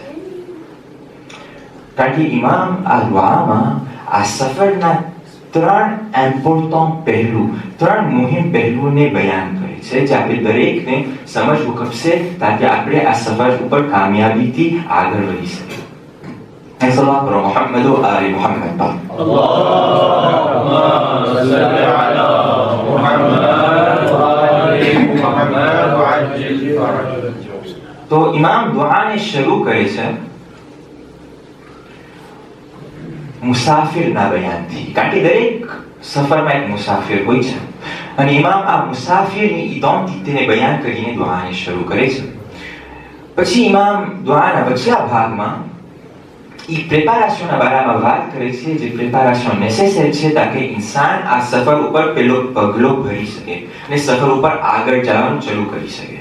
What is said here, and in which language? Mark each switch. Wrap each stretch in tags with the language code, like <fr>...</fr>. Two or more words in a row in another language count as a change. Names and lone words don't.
<gu>કારણ કે ઇમામ આ દુઆમાં આ સફરના 3 ઇમ્પોર્ટન્ટ પહેલું, 3 મુહિમ પહેલુઓને બયાન કરે છે જે આપણે દરેકને સમજવું ખપશે તાકે આપણે આ સફર ઉપર કામયાબીથી આગળ વધી શકીએ.</gu> <ar>صلى الله على محمد وآل محمد. اللهم صل على محمد وآل محمد وعجل فرجهم.</ar> <gu>તો ઇમામ દુઆને શરૂ કરે છે મુસાફિરના બયાનથી, કારણ કે દરેક સફરમાં એક મુસાફિર હોય છે અને ઇમામ આ મુસાફિરની ઇદોમતીને બયાન કરીને દુઆને શરૂ કરે છે. પછી ઇમામ દુઆના વચલા ભાગમાં એ પ્રેપારેશનના બારામાં વાત કરે છે, જે પ્રેપારેશન નેસેસરી છે તાકે ઇન્સાન આ સફર ઉપર પેલો પગલો ભરી શકે અને સફર ઉપર આગળ જવાનું શરૂ કરી શકે.</gu>